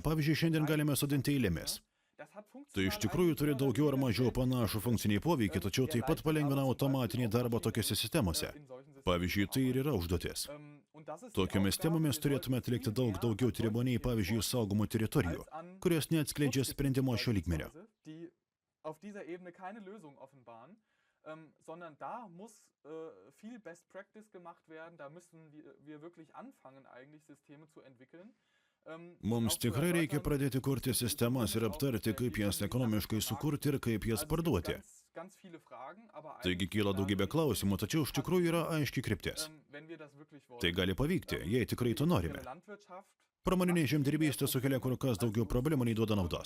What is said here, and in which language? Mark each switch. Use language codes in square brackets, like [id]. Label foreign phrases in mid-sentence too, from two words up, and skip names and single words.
[lt] Pavyzdžiui, šiandien galime sodinti eilėmis. Tai iš tikrųjų turi daugiau ar mažiau panašų funkcinį poveikį, tačiau taip pat palengvina automatinį darbą tokiose sistemose. Pavyzdžiui, tai ir yra užduotis. Tokiomis temomis turėtume atlikti daug daugiau tyrimų nei, pavyzdžiui, saugomų teritorijų, kurios neatskleidžia sprendimo šio lygmenio. [de] Sondern da muss viel [en] Best Practice [de] gemacht werden, da müssen wir wirklich anfangen, eigentlich Systeme zu entwickeln, [lt] Mums tikrai reikia pradėti kurti sistemas ir aptarti, kaip jas ekonomiškai sukurti ir kaip jas parduoti. Taigi kyla daugybė klausimų, tačiau iš tikrųjų yra aiški kryptis. Tai gali pavykti, jei tikrai to norime. Pramoninė žemdirbystė sukelia kur kas daugiau problemų nei duoda naudos.